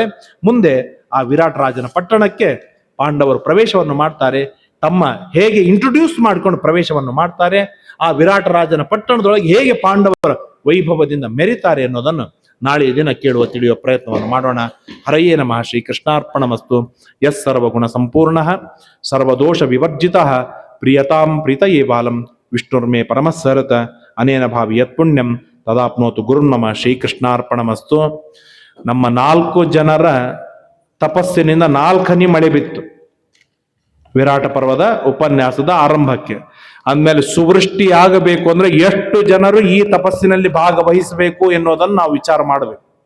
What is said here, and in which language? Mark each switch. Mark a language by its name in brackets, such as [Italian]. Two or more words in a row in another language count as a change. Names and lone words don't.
[Kannada] ಮುಂದೆ ಆ ವಿರಾಟ ರಾಜನ ಪಟ್ಟಣಕ್ಕೆ ಪಾಂಡವರು ಪ್ರವೇಶವನ್ನು ಮಾಡ್ತಾರೆ. ತಮ್ಮ ಹೇಗೆ ಇಂಟ್ರೊಡ್ಯೂಸ್ ಮಾಡ್ಕೊಂಡು ಪ್ರವೇಶವನ್ನು ಮಾಡ್ತಾರೆ, ಆ ವಿರಾಟ ರಾಜನ ಪಟ್ಟಣದೊಳಗೆ ಹೇಗೆ ಪಾಂಡವರ ವೈಭವದಿಂದ ಮೆರಿತಾರೆ ಅನ್ನೋದನ್ನು ನಾಳೆಯ ದಿನ ಕೇಳುವ ತಿಳಿಯುವ ಪ್ರಯತ್ನವನ್ನು ಮಾಡೋಣ. [Sanskrit] ಹರಯೇ ನಮಃ. ಶ್ರೀ ಕೃಷ್ಣಾರ್ಪಣಮಸ್ತು. ಯಸ್ ಸರ್ವಗುಣ ಸಂಪೂರ್ಣ ಸರ್ವದೋಷ ವಿವರ್ಜಿತ ಪ್ರಿಯತಾಂ ಪ್ರೀತಯೇ ಬಾಲಂ ವಿಷ್ಣುರ್ಮೇ ಪರಮಸ್ಸರತ ಅನೇನ ಭಾವಿ ಯತ್ ಪುಣ್ಯಂ ತದಾಪ್ನೋತು ಗುರುರ್ನಮ. ಶ್ರೀಕೃಷ್ಣಾರ್ಪಣಮಸ್ತು. [Kannada] ನಮ್ಮ 4 ಜನರ ತಪಸ್ಸಿನಿಂದ 4 ಹನಿ ಮಳೆ ಬಿತ್ತು ವಿರಾಟ ಪರ್ವದ ಉಪನ್ಯಾಸದ ಆರಂಭಕ್ಕೆ. ಅಂದಮೇಲೆ ಸುವೃಷ್ಟಿ ಆಗಬೇಕು ಅಂದ್ರೆ ಎಷ್ಟು ಜನರು ಈ ತಪಸ್ಸಿನಲ್ಲಿ ಭಾಗವಹಿಸಬೇಕು ಎನ್ನುವುದನ್ನು ನಾವು ವಿಚಾರ ಮಾಡಬೇಕು.